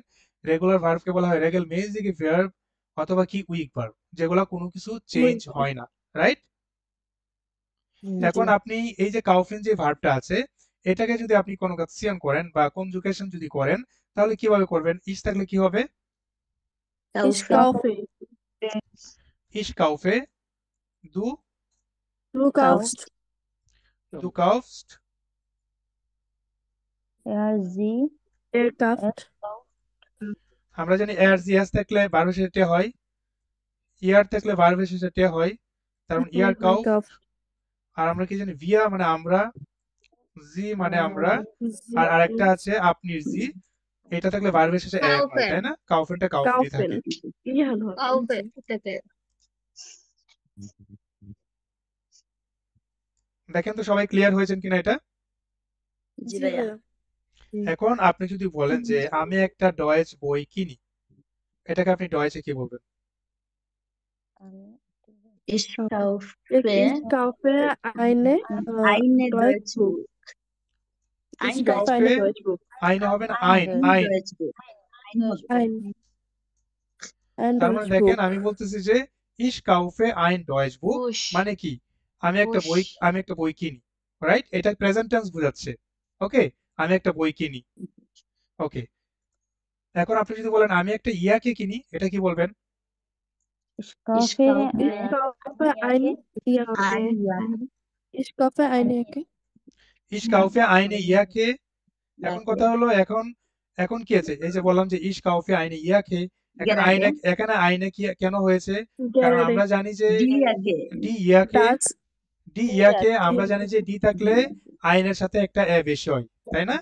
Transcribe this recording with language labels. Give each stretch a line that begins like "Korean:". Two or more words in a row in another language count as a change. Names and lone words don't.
Bangla: রেগুলার ভার্বকে বলা হয়
German: regelmäßig
Bangla: ভার্ব অথবা কি
English: weak verb,
Bangla: যেগুলো কোনো কিছু চেঞ্জ হয় না, রাইট? এখন আপনি এই যে কাউফিন যে ভার্বটা আছে, এটাকে যদি আপনি কনজাংশন করেন বা কনজুগেশন যদি করেন, তাহলে কিভাবে করবেন? ইস থাকলে কি হবে?
German: Ich kaufe. ich kaufe, du Du kaufst. du kaufst. sie Er kauft.
Bangla: আমরা জানি
German: er sie es
Bangla: থাকলে ভার্বের শেষে টে হয়, ইয়ার থাকলে ভার্বের শেষে টে হয়, তার মানে
German: er kauf. kauft.
Bangla: আর আমরা কি জানি? ভিয়া মানে আমরা, জি মানে আমরা, আর
German: Sie
Bangla: আরেকটা আছে আপনির জি, এটা থাকলে ভার্বের শেষে এন হয়, তাই না? কাউফেনটা কাউফেনই
German: kaufen.
Bangla: থাকে। Ihan হবে। দেখেন তো সবাই ক্লিয়ার হয়েছেন কিনা এটা? জি ভাইয়া। এখন আপনি যদি বলেন যে আমি একটা ডয়েচ বই কিনি, এটাকে আপনি ডয়েচে কি বলবেন?
German: Ich kaufe Ich kaufe eine eine Deutschbuch. Ein Ich kaufe eine Deutschbuch. Deutschbuch.
Bangla: আইনে হবে না
German: Ein
Bangla: আইন
German: Deutschbuch. Ein
Bangla: তার মানে
German: Deutschbuch.
Bangla: দেখেন আমি বলতেছি যে
German: ich kaufe ein Deutsch Buch
Bangla: মানে কি আমি একটা বই কিনি, রাইট? এটা
English: present tense
Bangla: বোঝাচ্ছে। ওকে, আমি একটা বই কিনি। ওকে, এখন আপনি যদি বলেন আমি একটা ইয়াকে কিনি, এটা কি বলবেন?
German: Ich kaufe Ich kaufe eine Jacke. Ein Jahr. Ich kaufe eine Jacke. ich kaufe eine Jacke.
Bangla: এখন কথা হলো এখন কি আছে, এই যে বললাম যে
German: ich kaufe eine Jacke,
Bangla: এখানে আইনে কি কেন হয়েছে? কারণ
German: Gerade
Bangla: আমরা জানি যে
German: das
Bangla: ডি ইয়াকে আমরা জানি যে ডি থাকলে আইনের সাথে একটা এ বেশি হয়, তাই না?